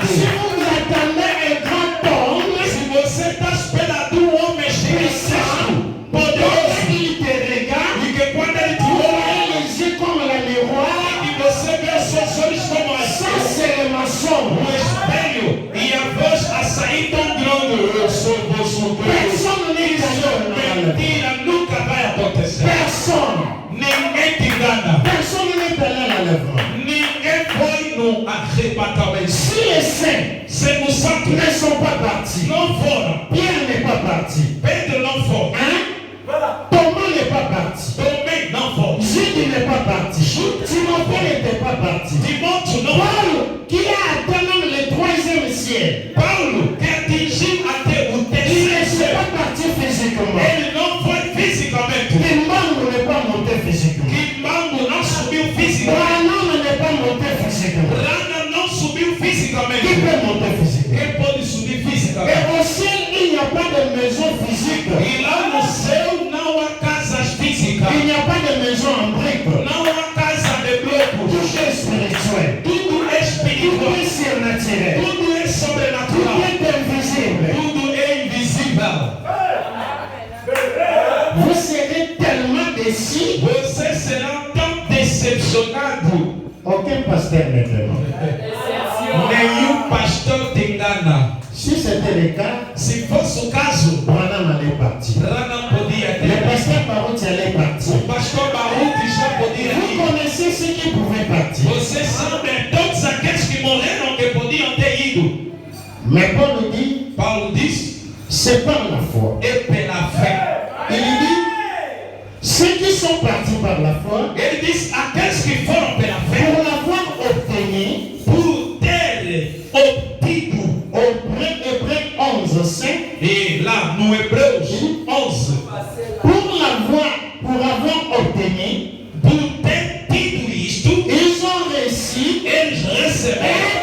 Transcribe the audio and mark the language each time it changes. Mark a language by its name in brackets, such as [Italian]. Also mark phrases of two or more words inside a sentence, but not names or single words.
[French] Si vous attendez un grand homme, [Portuguese] Se você está esperando homem gigantesco, poderoso, [French] il te regarde, [Portuguese] e que quando ele te [French] il [Portuguese] olha, [French] a les yeux comme la miroir. [Portuguese] e você vê os seus olhos como a [French] Ça, c'est le maçon. [Portuguese] o espelho e a voz a sair tão grande. Eu sou vosso Deus. [French] Personne n'est [Portuguese] Isso [French] capable. [Portuguese] mentira, nunca vai acontecer. [French] Personne. [Portuguese] Ninguém te arrebatamento. [French] Si les saints [Portuguese] Se os santos [French] ne sont pas partis, [Portuguese] não foram, [French] Pierre n'est pas parti, [Portuguese] Pedro não foi, [French] Thomas n'est pas parti, [Portuguese] Tomé não foi, [French] Jude n'est pas parti, Timothée n'était pas parti, [Portuguese] Timóteo não foi. [French] Paul, qui a atteint même le 3e ciel, [Portuguese] Paulo, que atingiu até o [French] il ne [Portuguese] terceiro [French] s'est [Portuguese] céu, [French] pas parti physiquement. [Portuguese] ele não foi fisicamente. [French] Kimbangu n'est pas monté physiquement. [Portuguese] Kimbangu não subiu fisicamente. [French] Branham n'est pas monté physiquement. [Portuguese] Rana não subiu [French] Qui [Portuguese] fisicamente. [French] peut monter physiquement? [Portuguese] Quem pode subir fisicamente? [French] Et au ciel, il n'y a pas de maison physique. [Portuguese] E lá no céu não há casas físicas, [French] Il n'y a pas de maison en briques. [Portuguese] não há casa de blocos. [French] Tout est spirituel. [Portuguese] Tudo é [French] Tout [Portuguese] espiritual, [French] est surnaturel. [Portuguese] tudo é [French] Tout [Portuguese] sobrenatural, [French] est invisible. [Portuguese] tudo é invisível. [French] Vous serez tellement déçus. [Portuguese] Você será tão decepcionado. [French] Aucun pasteur ne te ment. [Portuguese] Nenhum pastor te engana. [French] Si c'était le cas, [Portuguese] Se fosse o caso, [French] Branham allait partir. [Portuguese] Rana podia [French] Le [Portuguese] ter. [French] pasteur Baruch allait partir. [Portuguese] O pastor Baruch já podia [French] Vous [Portuguese] ir. [French] connaissez ceux qui pouvaient partir. [Portuguese] Você sabe todos aqueles que morreram que podiam ter ido. [French] Mais Paul nous dit, [Portuguese] Paulo diz, [French] c'est par la foi. [Portuguese] é pela fé. [French] Il dit, ceux qui sont partis par la foi, [Portuguese] Ele diz, aqueles que foram pela fé, [French] pour l'avoir obtenu, [Portuguese] por ter obtido, [French] Hébreux 11:5, [Portuguese] e lá no Hebreus 11, [French] pour avoir obtenu, [Portuguese] por ter tido isto, [French] ils ont reçu [Portuguese] eles receberam